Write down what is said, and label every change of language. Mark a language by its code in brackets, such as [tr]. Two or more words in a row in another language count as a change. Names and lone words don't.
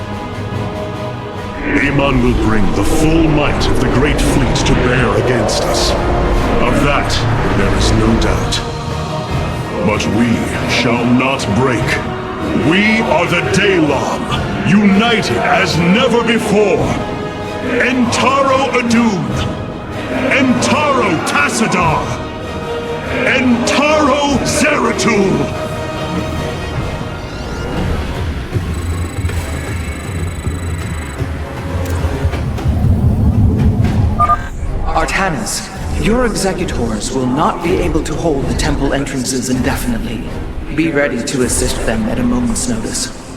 [en] Amon will bring the full might of the Great Fleet to bear against us. Of that, there is no doubt. But we shall not break. We are the Daylom, united as never before. Entaro Adun! Entaro Tassadar! Entaro Zeratul! Artanis, your executors will not be able to hold the temple entrances indefinitely. Be ready to assist them at a moment's notice.